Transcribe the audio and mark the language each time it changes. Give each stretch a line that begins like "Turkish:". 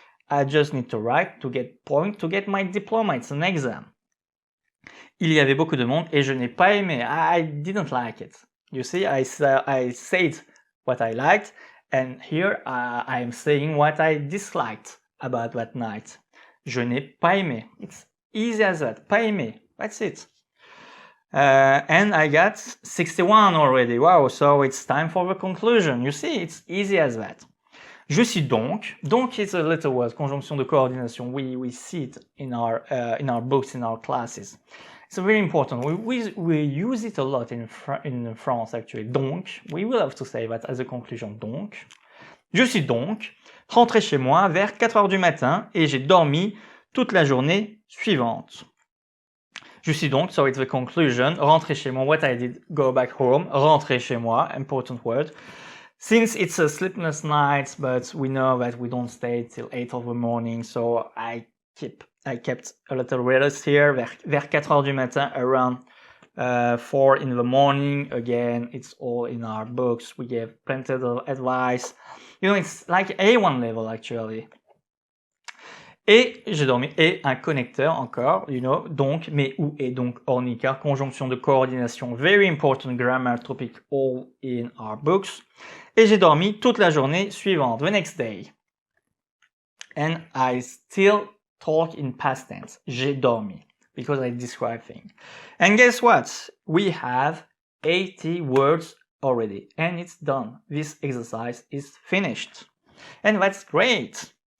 English: I just need to write to get point, to get my diploma. It's an exam.
French: Il y avait beaucoup de monde et je n'ai pas aimé.
English: I didn't like it. You see, I said what I liked, and here I am saying what I disliked about that night.
French: Je n'ai pas aimé.
English: It's easy as that.
French: Pas aimé.
English: That's it. And I got 61 already. Wow, so it's time for the conclusion. You see, it's easy as that.
French: Je suis donc.
English: Donc is a little word,
French: conjonction de coordination.
English: We see it in our books, in our classes. It's very important. We use it a lot in France actually. Donc, we will have to say that as a conclusion.
French: Donc, je suis donc rentré chez moi vers 4 heures du matin et j'ai dormi toute la journée suivante. Je suis donc,
English: so it's the conclusion,
French: rentré chez moi,
English: what I did, go back home, rentré chez moi, important word. Since it's a sleepless night, but we know that we don't stay till 8 of the morning, so I kept a little rest here,
French: vers 4 heures du matin,
English: around 4 in the morning. Again, it's all in our books. We gave plenty of advice. You know, it's like A1 level actually.
French: Et j'ai dormi, et un connecteur encore,
English: you know,
French: donc, mais où est donc ornicar, conjonction de coordination,
English: very important grammar topic all in our books.
French: Et j'ai dormi toute la journée suivante,
English: the next day. And I still talk in past tense.
French: J'ai dormi,
English: because I describe things. And guess what? We have 80 words already, and it's done. This exercise is finished. And that's great.